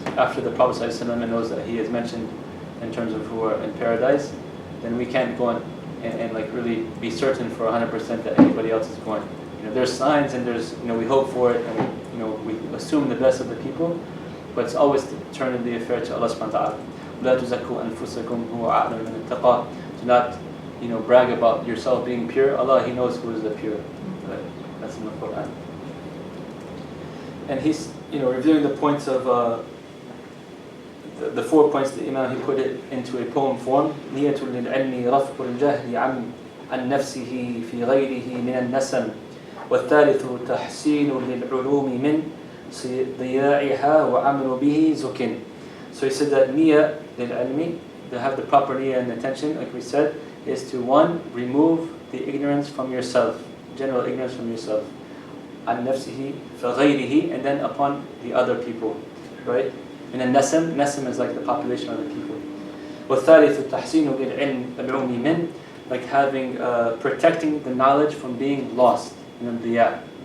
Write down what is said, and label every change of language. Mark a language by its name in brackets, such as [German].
[English] After the Prophet knows that He is mentioned in terms of who are in paradise, then we can't go and like really be certain for 100% that anybody else is going. There's signs and there's we hope for it and we assume the best of the people, but it's always to turn the affair to Allah subhanahu wa ta'ala. [Arabic] لا تزكوا أنفسكم هو أعلم من اتقى. [English] Do not brag about yourself being pure. Allah, He knows who is the pure. Right? That's in the Quran. And he's reviewing the points of the 4 points that Imam he put it into a poem form. [Arabic] نية للعلم رفع الجهل عن نفسه في غيره من النسم والثالث تحسين للعلوم من ضياعها وعمل به زكٍ. [English] So he said that [Arabic] نية للعلم, [English] to have the proper niyyah and attention, like we said, is to 1, remove the ignorance from yourself, general ignorance from yourself, [Arabic] عن نفسه فغيره, [English] and then upon the other people, right? And then nasam is like the population of the people. [Arabic] والثالث تحسين للعلم من, [English] like having protecting the knowledge from being lost, right?